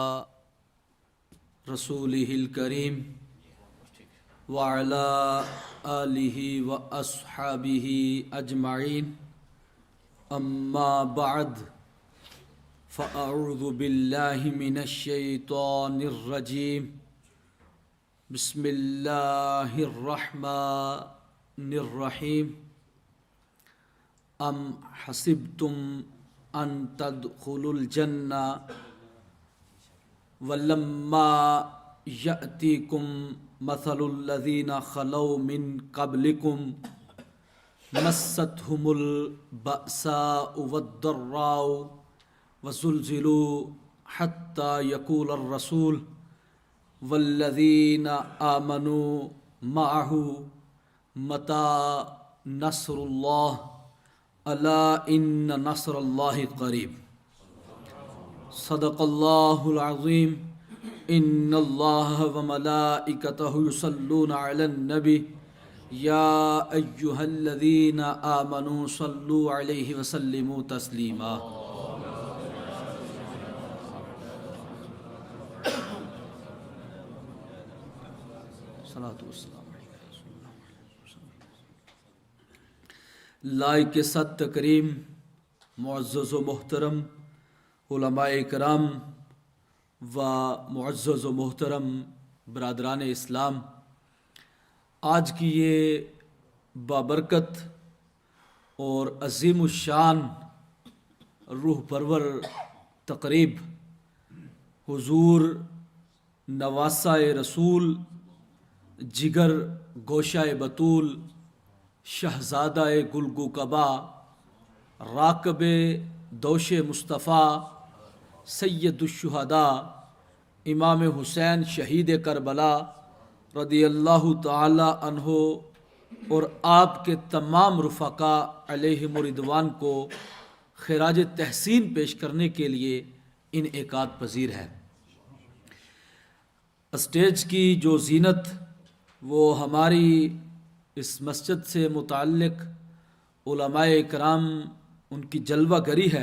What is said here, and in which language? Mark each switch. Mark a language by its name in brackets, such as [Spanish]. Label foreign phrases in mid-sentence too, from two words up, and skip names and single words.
[Arabic] رسوله الكريم وعلى آله وأصحابه أجمعين أما بعد فأعوذ بالله من الشيطان الرجيم بسم الله الرحمن الرحيم أم حسبتم أن تدخلوا الجنة ولما يأتكم مثل الذين خلوا من قبلكم مستهم البأساء والضراء وزلزلوا حتى يقول الرسول والذين آمنوا معه متى نصر الله ألا إن نصر الله قريب صدق الله العظيم إن الله وملائكته يصلون على النبي يا أيها الذين آمنوا صلوا عليه وسلموا تسليما. [Urdu] لائق صد کریم معزز و محترم علمائے کرام و معزز و محترم برادران اسلام, آج کی یہ بابرکت اور عظیم الشان روح پرور تقریب حضور نواسۂ رسول جگر گوشۂ بتول شہزادۂ گلگوکبا راکب دوش مصطفیٰ سید الشہداء امام حسین شہید کربلا [Arabic] رضي الله تعالى عنه [Urdu] اور آپ کے تمام رفقاء [Arabic] عليهم الرضوان [Urdu] کو خراج تحسین پیش کرنے کے لیے انعقاد پذیر ہے. اسٹیج کی جو زینت وہ ہماری اس مسجد سے متعلق علمائے کرام ان کی جلوہ گری ہے.